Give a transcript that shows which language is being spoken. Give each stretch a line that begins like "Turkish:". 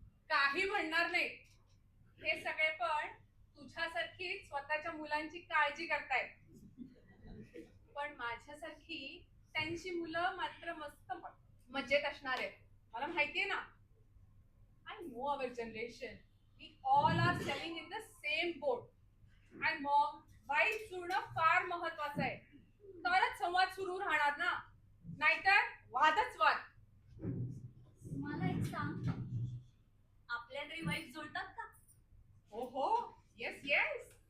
Marathi: काही म्हणणार नाही. हे सगळे पण तुझ्यासारखी स्वतःच्या मुलांची काळजी करतायत. पण माझ्यासारखी त्यांची मुलं मात्र मस्त मजेत असणार आहेत. मला माहितीये ना.
English: I know our generation. We all are sailing in the same boat.
Marathi: And मग वाईट जुळणं फार महत्वाचं आहे. तरच संवाद सुरू राहणार ना. नाहीतर वादच वाद. मला एक सांग, आपल्या तरी वाईफ जुळतात का? हो हो, येस येस.